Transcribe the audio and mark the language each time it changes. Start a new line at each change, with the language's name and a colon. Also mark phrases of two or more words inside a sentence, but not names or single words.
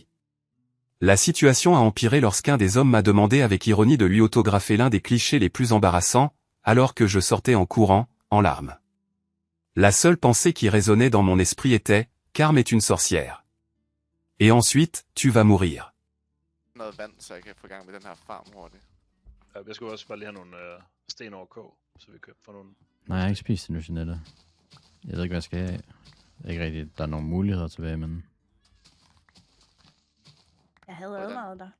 French: La situation a empiré lorsqu'un des hommes m'a demandé avec ironie de lui autographer l'un des clichés les plus embarrassants, alors que je sortais en courant, en larmes. La seule pensée qui résonnait dans mon esprit était, Carm est une sorcière. Et ensuite, tu vas mourir.
Danish: Noget vand, så jeg kan få gang med den her farm hurtigt. Ja, jeg skal også bare lige have nogle sten over kog, så vi kan få nogle... Nej, jeg har ikke spist endnu, Jeanette. Jeg ved ikke, hvad jeg skal have. Det er ikke rigtigt, der er nogle muligheder tilbage, men... Jeg havde advaret dig.